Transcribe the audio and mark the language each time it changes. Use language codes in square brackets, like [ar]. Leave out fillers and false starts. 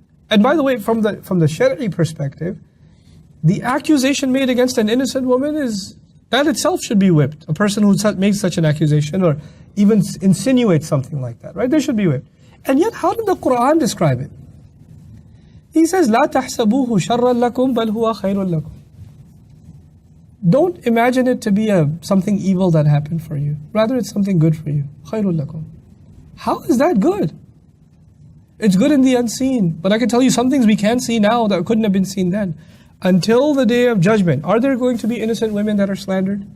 [en] And by the way, from the Shari'i perspective, the accusation made against an innocent woman that itself should be whipped. A person who makes such an accusation or even insinuates something like that, right? They should be whipped. And yet, how did the Quran describe it? He says, [ar] لا تحسبوه شرا لكم بل هو خير لكم. [en] Don't imagine it to be something evil that happened for you. Rather, it's something good for you. [ar] خير لكم. [en] How is that good? It's good in the unseen. But I can tell you some things we can see now that couldn't have been seen then. Until the day of judgment, are there going to be innocent women that are slandered?